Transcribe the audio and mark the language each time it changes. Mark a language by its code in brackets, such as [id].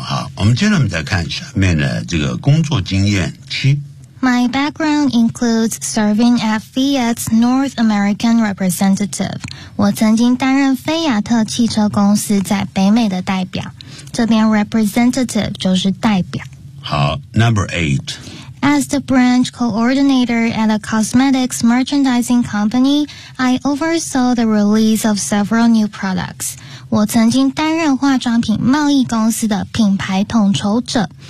[zh] 好，我们接着我们再看下面的这个工作经验七。 [en] My background includes serving as Fiat's North American representative. [zh] 我曾经担任菲亚特汽车公司在北美的代表。这边 representative 就是代表。 [en] 好 ，Number eight. As the branch coordinator at a cosmetics merchandising company, I oversaw the release of several new products. [zh] 我曾经担任化妆品贸易公司的品牌统筹者。